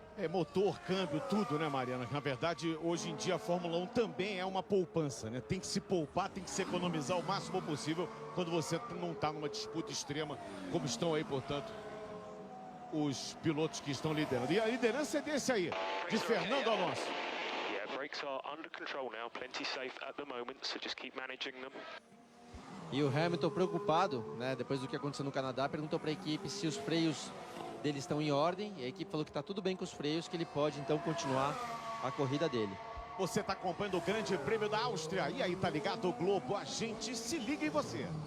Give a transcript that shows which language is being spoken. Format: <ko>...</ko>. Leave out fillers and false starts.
<pt>Motor, câmbio, tudo, né, Mariana? Na verdade, hoje em dia a Fórmula 1 também é uma poupança, né? Tem que se poupar, tem que se economizar o máximo possível quando você não está numa disputa extrema, como estão aí, portanto, os pilotos que estão liderando. E a liderança é desse aí, de Fernando Alonso.</pt> <en>Brakes are under control now, plenty safe at the moment, so just keep managing them.</en> <pt>E o Hamilton preocupado, né, depois do que aconteceu no Canadá, perguntou para a equipe se os freios dele estão em ordem, e a equipe falou que está tudo bem com os freios, que ele pode então continuar a corrida dele. Você está acompanhando o Grande Prêmio da Áustria, e aí tá ligado o Globo, a gente se liga em você.</pt>